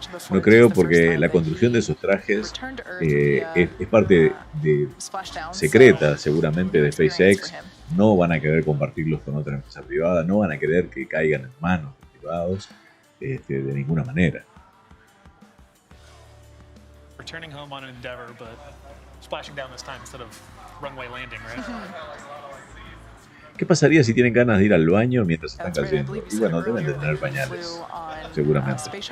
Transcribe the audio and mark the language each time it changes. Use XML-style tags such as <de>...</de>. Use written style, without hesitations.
<es>No creo porque la construcción de esos trajes es parte secreta, seguramente, de SpaceX. No van a querer compartirlos con otra empresa privada, no van a querer que caigan en manos de privados de ninguna manera.</es> <en>Returning home on an Endeavor, but splashing down this time instead of runway landing, right?</en> <es>¿Qué pasaría si tienen ganas de ir al baño mientras están cayendo? Y bueno, deben de tener pañales, seguramente.</es>